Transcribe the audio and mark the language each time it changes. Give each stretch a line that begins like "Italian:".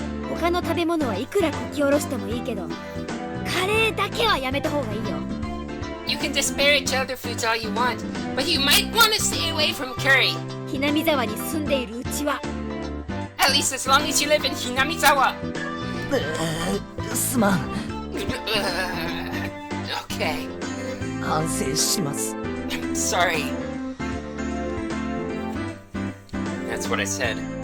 Japanese: 他の食べ物はいくらこき下ろしてもいいけど、カレーだけはやめた方がいいよ。
English: You can disparage other foods all you want, but you might want to stay away from curry.
Japanese: ひなみ沢に住んでいるうちは。
English: At least as long as you live in Hinamizawa.
Japanese: すまん。
English: Okay.
Japanese: 反省します。
English: I'm sorry. That's what I said.